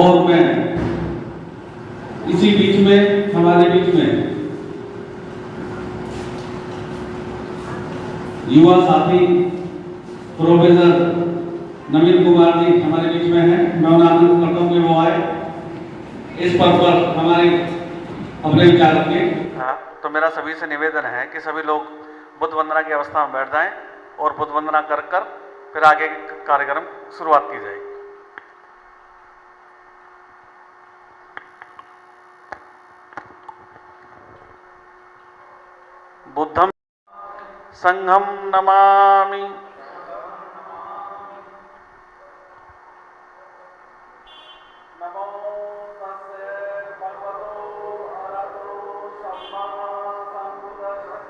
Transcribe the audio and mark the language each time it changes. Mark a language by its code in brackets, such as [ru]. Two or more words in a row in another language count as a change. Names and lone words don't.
[hi] और मैं इसी बीच में हमारे बीच में युवा साथी प्रोफेसर नवीन कुमार जी हमारे बीच में हैं। मैं उन्हें आमंत्रित करता हूं कि वो आए इस पद पर हमारे अपने विचार रखें। तो मेरा सभी से निवेदन है कि सभी लोग बुद्ध वंदना की अवस्था में बैठ जाएं और बुद्ध वंदना कर फिर आगे कार्यक्रम शुरुआत की जाएगी। [pi] बुद्धम संघम नमामि। नमो तस्से भगवतो अरहतो सम्मा सम्बुद्धस्से।